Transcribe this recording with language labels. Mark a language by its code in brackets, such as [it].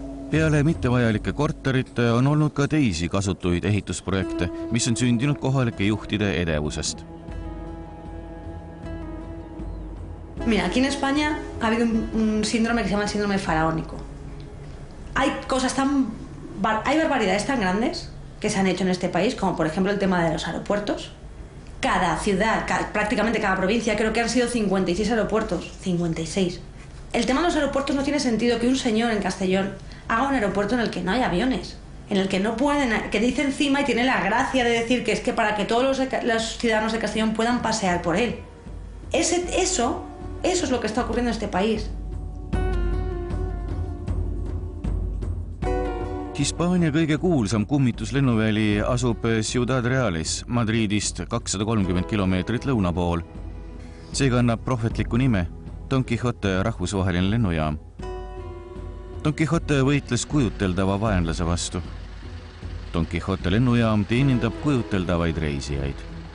[et] Peale mittevajalike korterite on olnud ka teisi kasutuid ehitusprojekte, mis on sündinud kohalike juhtide edevusest. [es] Mira, aquí en España ha habido un síndrome que se llama el síndrome faraónico. Hay barbaridades tan grandes que se han hecho en este país, como por ejemplo el tema de los aeropuertos. Cada ciudad, prácticamente cada provincia, creo que han sido 56 aeropuertos. 56. El tema de los aeropuertos no tiene sentido que un señor en Castellón haga un aeropuerto en el que no hay aviones, en el que no pueden, que dice encima y tiene la gracia de decir que es que para que todos los ciudadanos de Castellón puedan pasear por él. Eso es lo que está ocurriendo en este país. [et] Hispaania kõige kuulsam kummituslennuväli asub Ciudad Realis, Madridist 230 kilomeetrit lõuna pool. See kannab prohvetliku nime Don Quixote rahvusvaheline lennujaam. Don Quixote võitles kujuteldava vaenlase vastu. Don Quixote lennujaam teenindab kujuteldavaid reisijaid.